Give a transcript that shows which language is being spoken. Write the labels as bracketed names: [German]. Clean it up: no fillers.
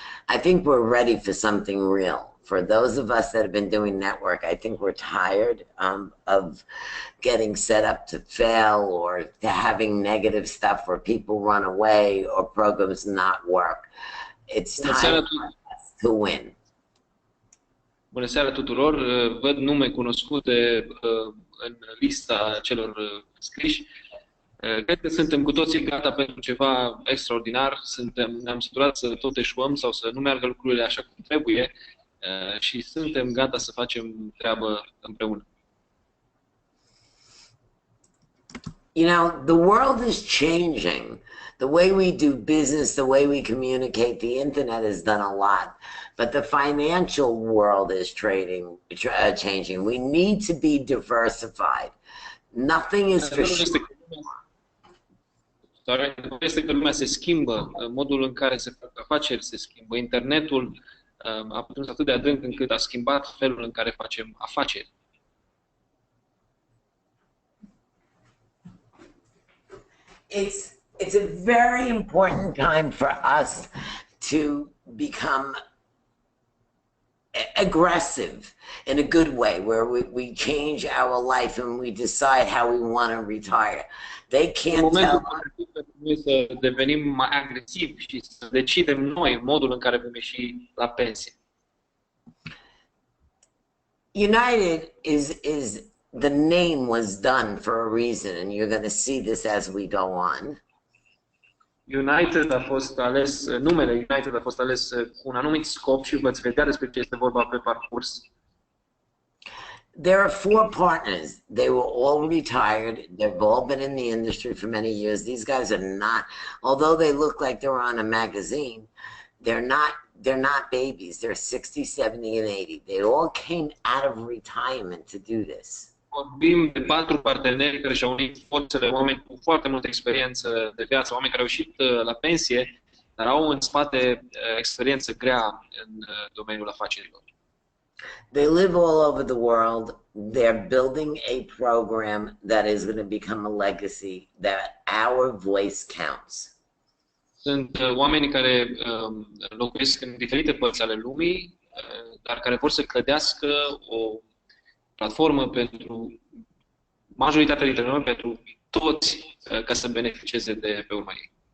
[English] I think we're ready for something real. For those of us that have been doing network, I think we're tired of getting set up to fail or to having negative stuff where people run away or programs not work. It's time for us to win. [Romanian] Bună seara tuturor! Văd nume cunoscute în lista celor scriși. Cred că suntem cu toții gata pentru ceva extraordinar. Ne-am săturat să tot eșuăm sau să nu meargă lucrurile așa cum trebuie și suntem gata să facem treabă împreună. [English] You know, the world is changing. The way we do business, the way we communicate, the internet has done a lot. But the financial world is changing. We need to be diversified. Nothing is for sure. [Romanian] Este că lumea se schimbă, modul în care se fac afaceri se schimbă. Internetul a putut atât de adânc încât a schimbat felul în care facem afaceri. [English] It's a very important time for us to become aggressive in a good way, where we change our life and we decide how we want to retire. They can't tell us. [Romanian] Să devenim mai agresivi și să decidem noi modul în care vom ieși la pensie. [English] United is the name was done for a reason, and you're going to see this as we go on. [Romanian] United a fost ales, numele United a fost ales cu un anumit scop și veți vedea despre ce este vorba pe parcurs. [English] There are 4 partners. They were all retired. They've all been in the industry for many years. These guys are not, although they look like they're on a magazine, they're not babies. They're 60, 70, and 80. They all came out of retirement to do this. [Romanian] Vorbim de 4 parteneri care și-au unit forțele, oameni cu foarte multă experiență de viață, oameni care au ieșit la pensie, dar au în spate experiență grea în domeniul afacerilor. [English] They live all over the world. They're building a program that is going to become a legacy, that our voice counts. [Romanian] Sunt oameni care locuiesc în diferite părți ale lumii, dar care vor să clădească o platformă pentru majoritatea dintre noi, pentru toți, ca să beneficieze de pe urma ei.